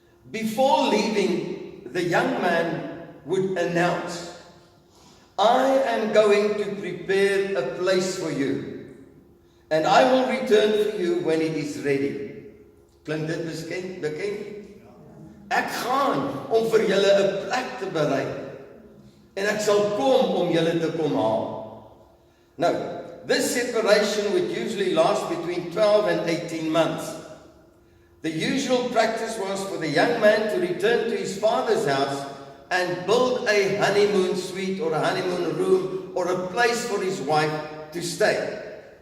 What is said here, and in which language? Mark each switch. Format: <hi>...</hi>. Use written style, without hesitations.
<en>Before leaving, the young man would announce, I am going to prepare a place for you, and I will return for you when it is ready.</en> <af>Klink dit bekend? Ek gaan om vir julle 'n plek te berei, en ek sal kom om julle te kom haal.</af> <en>Now, this separation would usually last between 12 and 18 months. The usual practice was for the young man to return to his father's house and build a honeymoon suite or a honeymoon room or a place for his wife to stay.</en>